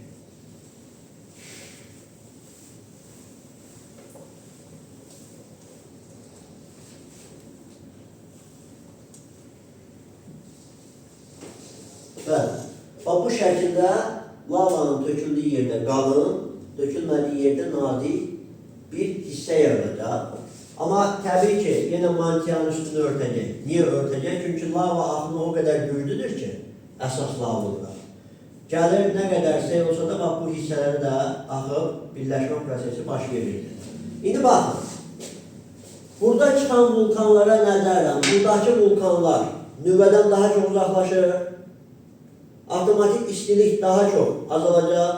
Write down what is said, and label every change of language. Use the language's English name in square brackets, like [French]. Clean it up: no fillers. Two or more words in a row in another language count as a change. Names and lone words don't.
[Azerbaijani] Bəli, bu şəkildə lavanın töküldüyü yerdə qalın, tökülmədiyi yerdə nazik bir hissə yaradacaq. [Turkish] Ama tabii ki yine mantığın üstünü örtecek. Niye örtecek? Çünkü lava akımı o kadar güçlüdür ki esas lavalıqlar. [Azerbaijani] Gəlir nə qədər şey olsa da bax, bu hissələri də axıb birləşmə prosesi baş verir. İndi baxın. Burada çıxan vulkanlara nəzərən, buradakı vulkanlar nüvədən daha çox uzaqlaşır. Avtomatik istilik daha çox azalacaq.